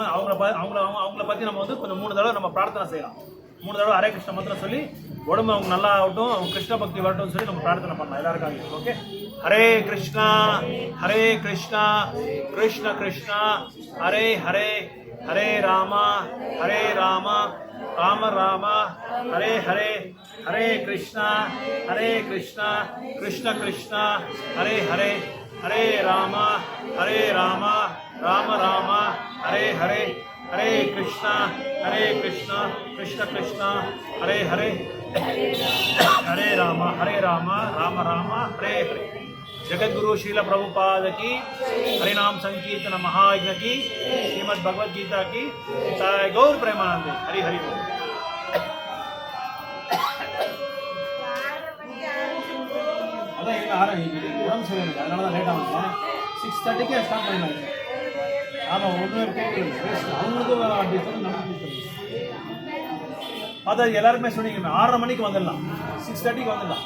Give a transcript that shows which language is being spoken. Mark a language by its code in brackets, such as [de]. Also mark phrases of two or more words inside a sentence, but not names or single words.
[ta] அவங்கள பற்றி நம்ம வந்து கொஞ்சம் 3 தடவை நம்ம பிரார்த்தனை செய்யலாம். 3 தடவை ஹரே கிருஷ்ண மந்திரம் சொல்லி உடம்பு அவங்க நல்லா ஆகட்டும், அவங்க கிருஷ்ண பக்தி வரட்டும் சொல்லி நம்ம பிரார்த்தனை பண்ணலாம் எல்லாருக்காக. [sa] ஓகே, हरे कृष्ण कृष्ण कृष्ण हरे हरे, हरे राम राम राम हरे हरे, हरे कृष्ण कृष्ण कृष्ण हरे हरे, हरे राम राम राम हरे हरे, हरे कृष्ण कृष्ण कृष्ण हरे हरे, हरे राम राम राम हरे हरे. [hi] जगद्गुरु श्रील प्रभुपाद की, हरिनाम संकीर्तन महायज्ञ की, श्रीमद् भगवद गीता की जय। [bn] গৌর প্রেমানন্দ হরি হরি বোল। [ta] அதான் எங்க ஆரம்பிக்குது உடம்பு சரியில்லை, அதனால தான் லேட்டாக வந்தேன். 6:30க்கே ஸ்டார்ட் பண்ணிடுவாங்க. ஆமாம், ஒன்றும் கேட்கல. அவங்களுக்கும் அப்படி சொல்லி நமக்கு அதான் எல்லாருமே சொன்னீங்க 6:30 மணிக்கு வந்துடலாம், 6:30க்கு வந்துடலாம்.